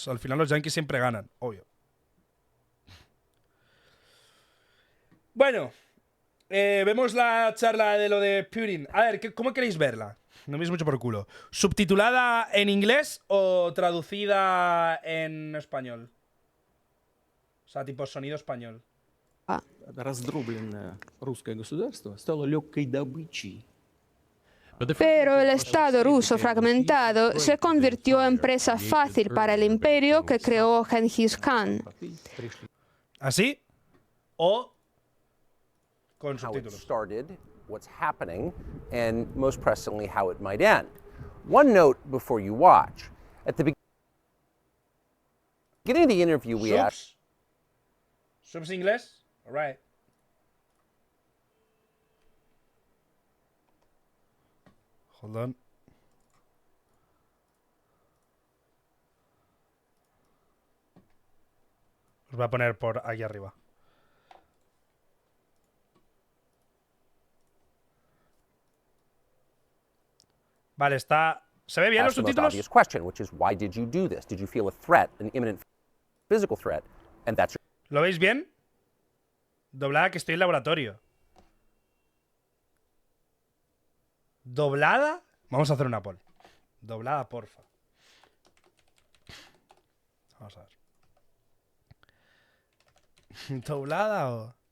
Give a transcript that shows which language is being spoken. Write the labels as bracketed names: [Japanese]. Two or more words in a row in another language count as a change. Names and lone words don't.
[Spanish] Al final los yankees siempre ganan, obvio. Bueno, vemos la charla de lo de Putin. A ver, ¿cómo queréis verla? No me es mucho por culo. ¿Subtitulada en inglés o traducida en español? O sea, tipo sonido español. [Russian] Раздробленное русское государство стало легкой добычей. [Spanish] Pero el Estado ruso fragmentado se convirtió en presa fácil para el imperio que creó Genghis Khan. ¿Así? O con subtítulos. [English] What's happening, and most pressingly, how it might end. One note before you watch. At the beginning of the interview, we asked... [Spanish] ¿Subs inglés? [English] All right. Hold on. [Spanish] Os voy a poner por aquí arriba. Vale, está... ¿Se ve bien los subtítulos? [English] Question, which is, why did you do this? Did you feel a threat, an imminent physical threat? And that's... [Spanish] ¿Lo veis bien? Doblada, que estoy en laboratorio. ¿Doblada? Vamos a hacer una poll. Doblada, porfa. Vamos a ver. ¿Doblada o...?